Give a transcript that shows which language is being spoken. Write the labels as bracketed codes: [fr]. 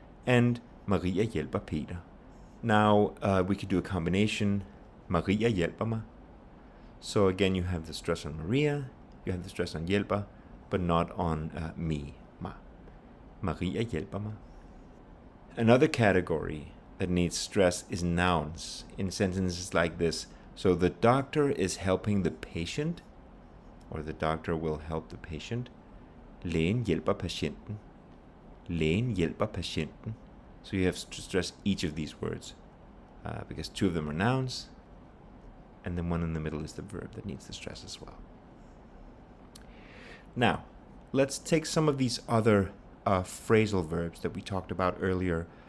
[da] And Maria hjælper Peter. [en] Now we could do a combination. [da] Maria hjælper mig. [en] So again you have the stress on Maria. You have the stress on hjælper, but not on me. [da] Maria hjælper mig. [en] Another category that needs stress is nouns in sentences like this. So the doctor is helping the patient, or the doctor will help the patient. [da] Lægen hjælper patienten. Lægen hjælper patienten. [en] So you have to stress each of these words because two of them are nouns, and then one in the middle is the verb that needs the stress as well. Now, let's take some of these other phrasal verbs that we talked about earlier.